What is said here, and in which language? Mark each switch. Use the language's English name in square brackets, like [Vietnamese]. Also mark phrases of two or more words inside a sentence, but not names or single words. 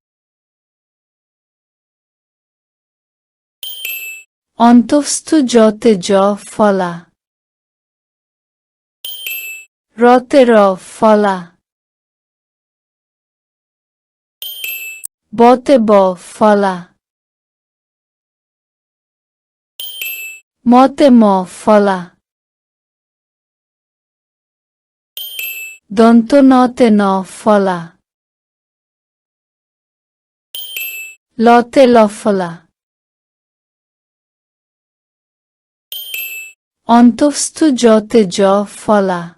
[Bangla] অন্তঃস্থ জতে জ ফলা রতে র ফলা বতে ব ফলা মতে ম ফলা দন্ত নতে ন ফলা লতে ল ফলা অন্তঃস্থ জতে জ ফলা